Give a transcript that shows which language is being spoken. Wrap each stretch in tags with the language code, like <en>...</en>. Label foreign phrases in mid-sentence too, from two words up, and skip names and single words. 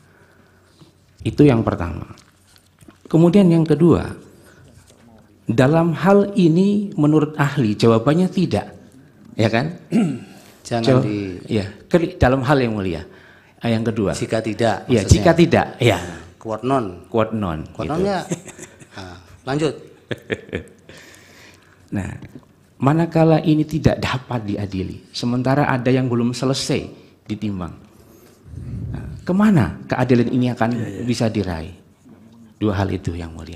<id>Itu yang pertama. Kemudian yang kedua, dalam hal ini menurut ahli jawabannya tidak, ya kan? Jangan dalam hal yang mulia. Yang kedua, jika tidak, ya, jika tidak, ya,</id> <la>quod non. Quod non. Quod nonnya,</la> <id>lanjut. Nah, manakala ini tidak dapat diadili, sementara ada yang belum selesai ditimbang, kemana keadilan ini akan bisa diraih? Dua hal itu yang mulia.</id>